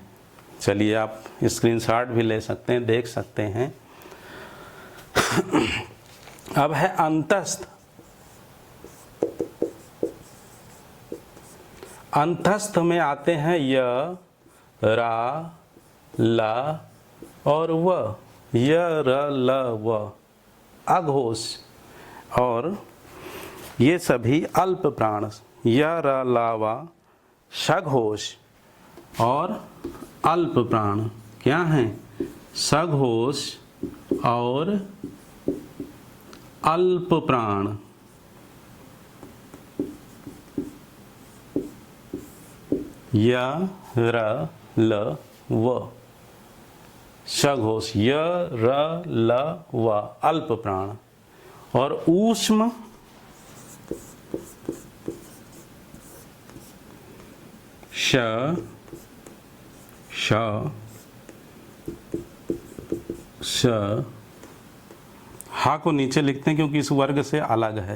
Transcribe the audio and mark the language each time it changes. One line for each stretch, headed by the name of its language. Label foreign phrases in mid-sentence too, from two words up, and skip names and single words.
Hindi: चलिए आप स्क्रीनशॉट भी ले सकते हैं, देख सकते हैं। अब है अंतस्थ। अंतस्थ में आते हैं य, रा, ला और व। य, र, ल, व अघोष। और ये सभी अल्प प्राण य, र, ला, व सघोष। और अल्प प्राण क्या हैं? सघोष और अल्प प्राण। य, र, ल, व सघोष। य, र, ल, व अल्प प्राण। और ऊष्म श, श, श। हा को नीचे लिखते हैं क्योंकि इस वर्ग से अलग है।